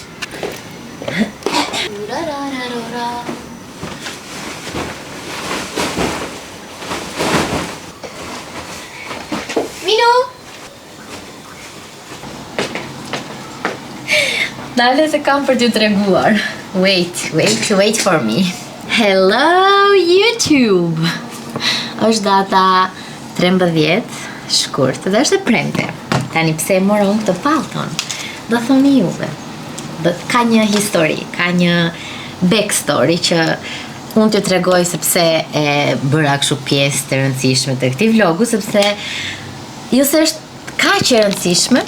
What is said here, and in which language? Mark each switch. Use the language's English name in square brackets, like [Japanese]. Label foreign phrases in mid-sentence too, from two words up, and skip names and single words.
[Albanian] Minu! Dale se kam për t'ju treguar. [English] Wait for me. Hello YouTube! [Albanian] Është data 13, shkurt, dhe është e premte. Tani pse e moron këtë pallton? Do thoni juve. Ka një histori, ka një backstory që unë t'ju tregoj sepse e bëra kështu pjesë të rëndësishme të këtij vlogu, sepse jo se është kaq e rëndësishme.